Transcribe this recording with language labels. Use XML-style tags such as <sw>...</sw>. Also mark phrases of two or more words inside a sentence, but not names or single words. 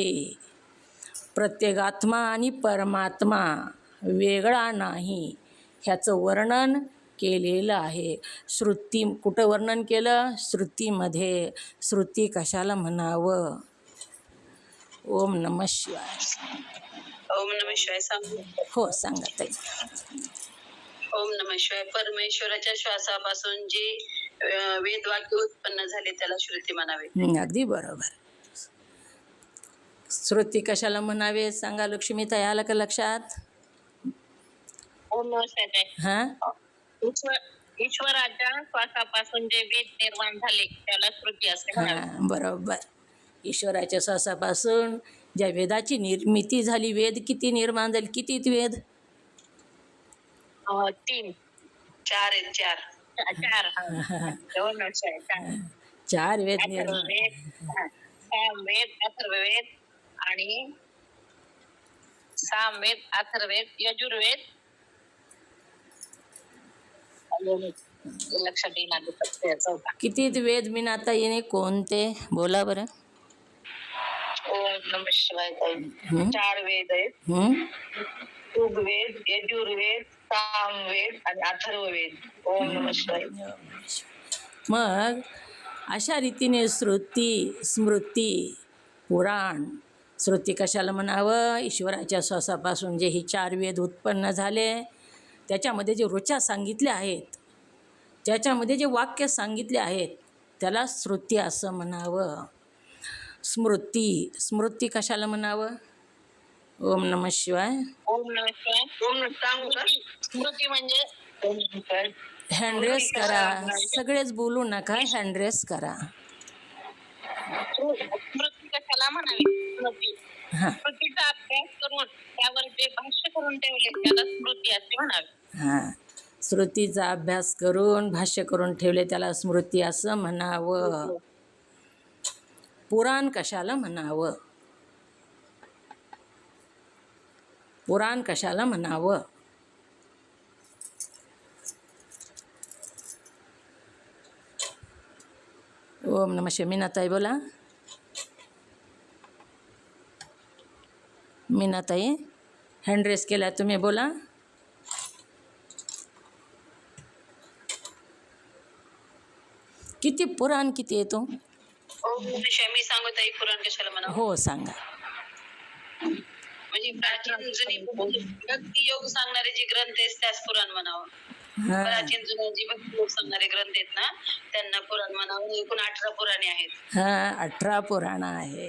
<mr>प्रत्येकात्मा आणि परमात्मा वेगळा नाही ह्याचं वर्णन केलेलं आहे. श्रुती कुठं वर्णन केलं? श्रुतीमध्ये. श्रुती कशाला म्हणावं?</mr> <sa>ओम नमः शिवाय. ओम नमः शिवाय.</sa> <mr>सांगू. हो सांगा ताई.</mr> <sa>ओम नमः शिवाय.</sa> <mr>परमेश्वराच्या श्वासापासून जे वेदवाक्य उत्पन्न झाले त्याला श्रुती म्हणावे. अगदी बरोबर. श्रुती कशाला म्हणावे सांगा लक्ष्मीताई, आलं का लक्षात?</mr> <sa>ओम नमः शिवाय.</sa> <mr>हां ईश्वराच्या श्वासापासून जे वेद निर्माण झाले त्याला श्रुती असे म्हणावे. हां बरोबर. ईश्वराच्या श्वासापासून ज्या वेदाची निर्मिती झाली, वेद किती निर्माण झाले, किती वेद? 3 4 आहेत 4. 4.</mr> <sa>ओम नमः शिवाय. 4.</sa> <mr>4 वेद निर्माण. अथर्ववेद, सामवेद, अथर्ववेद आणि सामवेद, अथर्ववेद, यजुर्वेद. लक्षात येणार चौथा. किती वेद मीनाता येणे कोणते बोला बरं.</mr> <sa>ओम नमः शिवाय.</sa> <mr>हं? 4 वेद आहेत. हं? ऋग्वेद, यजुर्वेद, सामवेद आणि अथर्ववेद.</mr> <sa>ओम नमः शिवाय.</sa> <mr>मग अशा रीतीने श्रुती, स्मृती, पुराण. श्रुती कशाला म्हणावं? ईश्वराच्या श्वासापासून जे ही 4 वेद उत्पन्न झाले त्याच्यामध्ये जे ऋचा सांगितल्या आहेत, त्याच्यामध्ये जे वाक्य सांगितले आहेत त्याला श्रुती असं म्हणावं. स्मृती कशाला म्हणावं?</mr> <sa>ओम नमः शिवाय. ओम नमः शिवाय.</sa> <mr>ओम सांगू का? स्मृती म्हणजे</mr> <sa>ओम नमः शिवाय.</sa> <mr>हँडरेस करा, सगळेच बोलू नका, हँडरेस करा. स्मृती कशाला म्हणावी? स्मृती. हां स्मृतीचा अभ्यास करून त्यावर जे भाष्य करून ठेवले त्याला स्मृती असे म्हणावे. हां श्रुतीचा अभ्यास करून भाष्य करून ठेवले त्याला स्मृती असं म्हणावं. पुराण कशाला म्हणावं? पुराण कशाला म्हणावं?</mr> <sa>ओम नमः शिवाय.</sa> <mr>मीनाताई बोला. मीनाताई</mr> <en>hand raise</en> <mr>केला तुम्ही, बोला. किती पुराण किती येतो?</mr> <sa>ओम नमः शिवाय.</sa> <mr>मी सांगू ताई पुराण कशाला म्हणावं? हो सांगा. म्हणजे प्राचीन जुनी भक्ती योग सांगणारे जे ग्रंथ आहेत त्यास पुराण म्हणावं. हां प्राचीन जुने जे भक्ती योग सांगणारे ग्रंथ आहेत ना त्यांना पुराण म्हणावं. एकूण 18 पुराणे आहेत. हां 18 पुराणं आहेत.</mr>